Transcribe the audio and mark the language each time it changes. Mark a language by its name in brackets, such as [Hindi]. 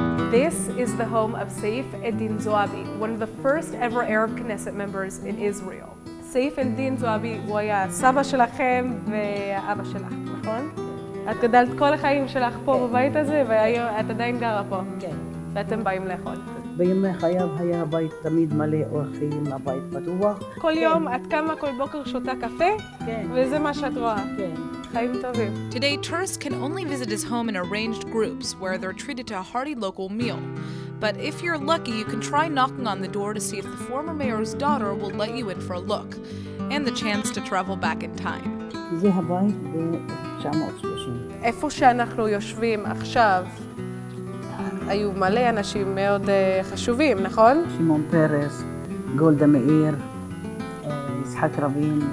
[English] This is the home of Saif Eddin Zoabi, one of the first ever Arab Knesset members in Israel. [Hebrew] Saif Eddin Zoabi הוא היה סבא שלכם ואבא שלך, נכון? את גדלת כל החיים שלך פה בבית הזה, ואת עדיין גרה פה. כן. ואתם באים לאכול. בימי חייו היה הבית תמיד מלא אורחים, הבית פתוח. כל יום את קמה כל בוקר שותה קפה, כן. וזה מה שאת רואה. כן. חיים טובים. [English] Today, tourists can only visit his home in arranged groups where they're treated to a hearty local meal. But if you're lucky, you can try knocking on the door to see if the former mayor's daughter will let you in for a look, and the chance to travel back in time. [Hebrew] זה הבית ב-1930. איפה שאנחנו יושבים עכשיו, היו מלא אנשים מאוד חשובים, נכון? שמעון פרס, גולדה מאיר, יצחק רבין.